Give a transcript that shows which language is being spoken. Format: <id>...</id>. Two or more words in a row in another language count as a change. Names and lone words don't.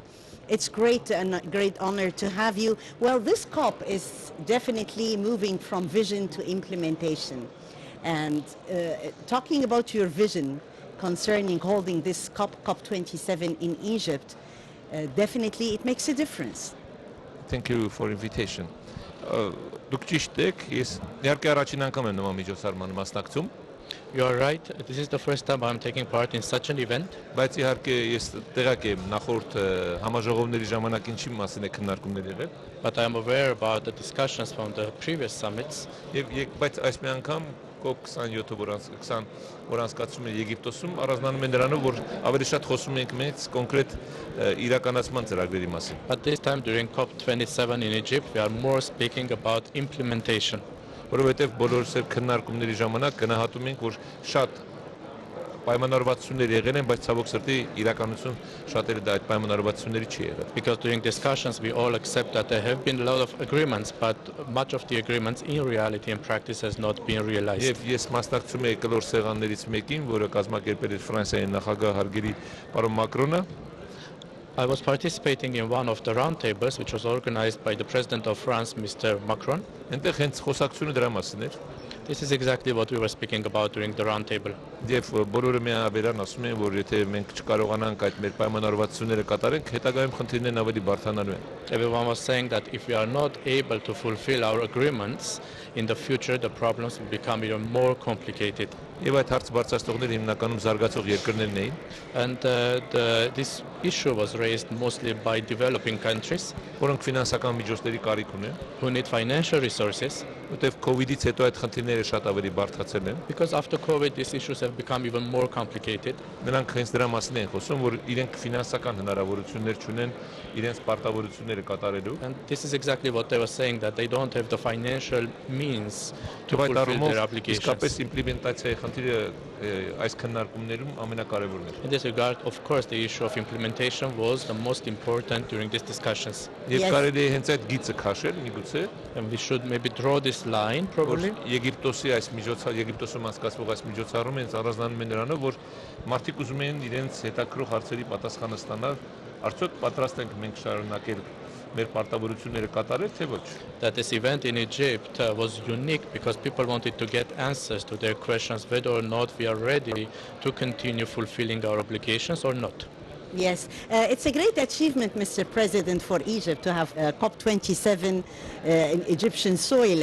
<en>It's great and a great honor to have you. Well, this COP is definitely moving from vision to implementation. And talking about your vision concerning holding this COP27 in Egypt, definitely it makes a difference. Thank you for invitation.</en> <hy>Դուք ճիշտ եք, ես իհարկե առաջին անգամ եմ նման միջոցառման մասնակցում,</hy> <en>You are right. This is the first time I'm taking part in such an event.</en> <hy>բայց իհարկե ես տեղյակ եմ նախորդ համաժողովների ժամանակ ինչի մասին է քննարկումներ եղել,</hy> <en>But I am aware about the discussions from the previous summits.</en> <hy>բայց այս մի անգամ COP 27-ը որ անցկացվում է Եգիպտոսում, առանձնանում է նրանով, որ ավելի շատ խոսում ենք մեծ կոնկրետ իրականացման ծրագրերի մասին։</hy> <en>But this time during COP27 in Egypt, we are more speaking about implementation.</en> <hy>Որովհետև բոլորս էլ քննարկումների ժամանակ գնահատում ենք, որ շատ պայմանավորվածություններ եղել են, բայց ցավոք սրտի իրականություն շատերը դա այդ պայմանավորվածությունների չի եղել։</hy> <en>Because during discussions, we all accept that there have been a lot of agreements, but much of the agreements in reality and practice has not been realized.</en> <hy>Եվ ես մասնակցում եմ կլոր սեղաններից մեկին, որը կազմակերպել է Ֆրանսիայի նախագահ հարգելի պարոն Մակրոնը։</hy> <en>I was participating in one of the roundtables, which was organized by the President of France, Mr. Macron.</en> <hy>Այնտեղ հենց խոսակցությունը դրա մասին էր։</hy> <en>This is exactly what we were speaking about during the roundtable.</en> <hy>Եվ բոլորը միաբերան ասում են, որ եթե մենք չկարողանանք այդ մեր պայմանավորվածությունները կատարենք, հետագայում խնդիրներն ավելի բարդանալու են։</hy> <en>Everyone was saying that if we are not able to fulfill our agreements, in the future the problems will become even more complicated.</en> <hy>Եվ այդ հարց բարձրացնողները հիմնականում զարգացող երկրներն էին,</hy> <en>And this issue was raised mostly by developing countries</en> <hy>որոնք ֆինանսական միջոցների կարիք ունեն,</hy> <en>who need financial resources,</en> <hy>որտեղ COVID-ից հետո այդ խնդիրները շատ ավելի բարդացել են։</hy> <en>because after COVID these issues have become even more complicated.</en> <hy>Նրանք հենց դրա մասին են խոսում, որ իրենք ֆինանսական հնարավորություններ չունեն իրենց պարտավորությունները կատարելու։</hy> <en>And this is exactly what they were saying, that they don't have the financial means to</en> <hy>Այդ</hy> <en>fulfill</en> <hy>առումով</hy> <en>their obligations.</en> <hy>իսկապես իմպլեմենտացիայի խնդիրը այս քննարկումներում ամենակարևորն է։</hy> <en>In this regard, of course, the issue of implementation was the most important during these discussions.</en> <hy>Եվ</hy> <en>Yes.</en> <hy>կարելի է հենց այդ գիծը քաշել, միգուցե,</hy> <en>And we should maybe draw this line,</en> <hy>որ</hy> <en>probably.</en> <hy>Եգիպտոսում անցկացվող այս միջոցառումը հենց առանձնանում է նրանով, որ մարդիկ ուզում են իրենց հետաքրող հարցերի պատասխանը ստանալ, արդյոք պատրաստ ենք մենք շարունակել մեր պարտավորությունները կատարել, թե ոչ։</hy> <en>That this event in Egypt was unique because people wanted to get answers to their questions whether or not we are ready to continue fulfilling our obligations or not. Yes, it's a great achievement, Mr. President, for Egypt to have COP27 in Egyptian soil.</en>